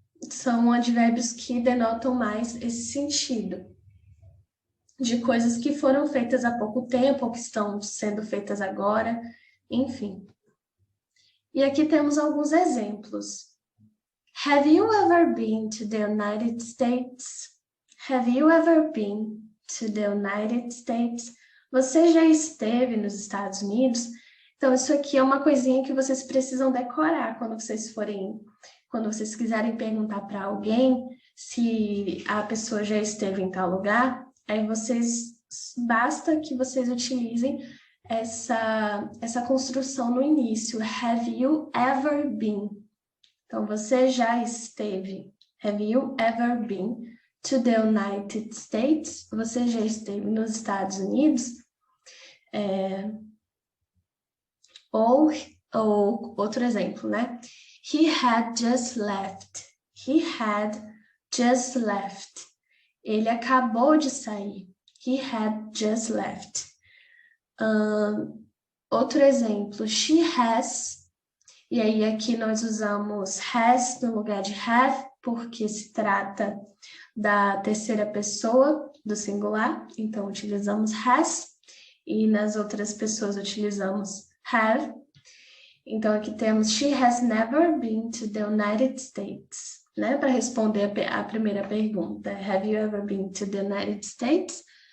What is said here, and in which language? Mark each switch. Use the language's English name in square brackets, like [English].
[Portuguese] São advérbios que denotam mais esse sentido de coisas que foram feitas há pouco tempo ou que estão sendo feitas agora, enfim. E aqui temos alguns exemplos. [English] Have you ever been to the United States? Have you ever been to the United States? [Portuguese] Você já esteve nos Estados Unidos? Então, isso aqui é uma coisinha que vocês precisam decorar quando vocês quiserem perguntar para alguém se a pessoa já esteve em tal lugar, aí basta que vocês utilizem essa construção no início. [English] Have you ever been? [Portuguese] Então, você já esteve. [English] Have you ever been to the United States? [Portuguese] Você já esteve nos Estados Unidos? Ou outro exemplo, né? [English] He had just left. He had just left. [Portuguese] Ele acabou de sair. [English] He had just left. [Portuguese] Outro exemplo, she has. E aí aqui nós usamos has no lugar de have, porque se trata da terceira pessoa do singular. Então utilizamos has. E nas outras pessoas utilizamos have. Então aqui temos [English] she has never been to the United States, né? [Portuguese] Para responder a primeira pergunta, [English] have you ever been to the United States?